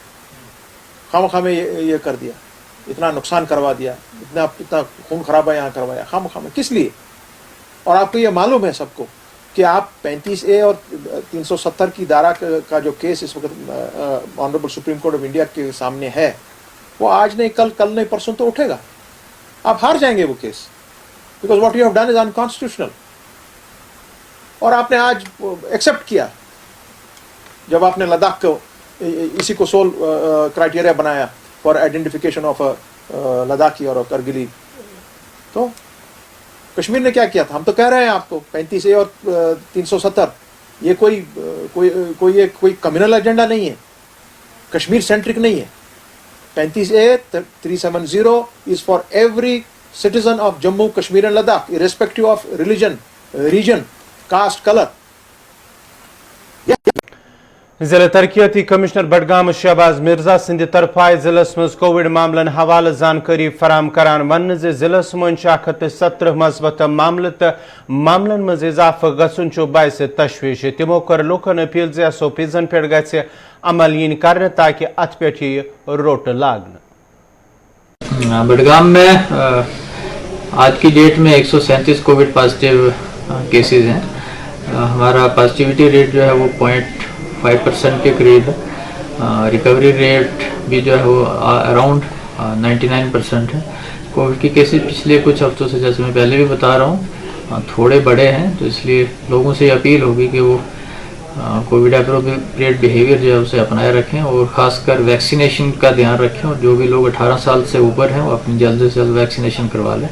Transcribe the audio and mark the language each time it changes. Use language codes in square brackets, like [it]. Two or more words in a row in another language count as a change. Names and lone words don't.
[hi] खामखा में ये कर दिया, इतना नुकसान करवा दिया, इतना खून खराबा यहाँ करवाया खामखा में, किस लिए? और आपको ये मालूम है सबको कि आप 35A और 370 की धारा का जो केस इस वक्त ऑनरेबल सुप्रीम कोर्ट ऑफ इंडिया के सामने है, वो आज नहीं कल नहीं परसों तो उठेगा। आप हार जाएंगे वो केस, [en] because what you have done is unconstitutional. [hi] और आपने आज एक्सेप्ट किया जब आपने लद्दाख को इसी को [en] sole criteria [hi] बनाया [en] for identification of Ladakhi [hi] और करगिली। तो कश्मीर ने क्या किया था? हम तो कह रहे हैं आपको 35A और 370 ये कोई [en] communal agenda [hi] नहीं है, कश्मीर सेंट्रिक नहीं है। [en] 35A 370 is for every citizen of Jammu Kashmir and Ladakh, irrespective of religion, region, caste, colour. [ks] जिला तरक्याती कमिश्नर बडगाम शहबाज मिर्जा सिंध तरफ जिलस मज कोविड मामलन हवाले जानकारी फराम करान वन जिलस मज 117 मस्बत मामले तो मामलन मज इजाफा गसन बायस तशवीश। तिमो कर लूकन अपील SOPs पे गि अमल यीन कर ताकि अत पे रोट लागन। [hi] बडगाम में आज की डेट में 137 [en] Covid positive cases [hi] हैं। हमारा [en] positivity rate [hi] जो है वो 0.5% के करीब है। [en] recovery rate [hi] भी जो है वो अराउंड 99% है। कोविड के केसेस पिछले कुछ हफ्तों से, जैसे मैं पहले भी बता रहा हूँ, थोड़े बड़े हैं, तो इसलिए लोगों से अपील होगी कि वो [en] Covid appropriate behaviour [hi] जो है उसे अपनाए रखें और ख़ासकर वैक्सीनेशन का ध्यान रखें और जो भी लोग 18 साल से ऊपर हैं वो अपनी जल्द से जल्द वैक्सीनेशन करवा लें।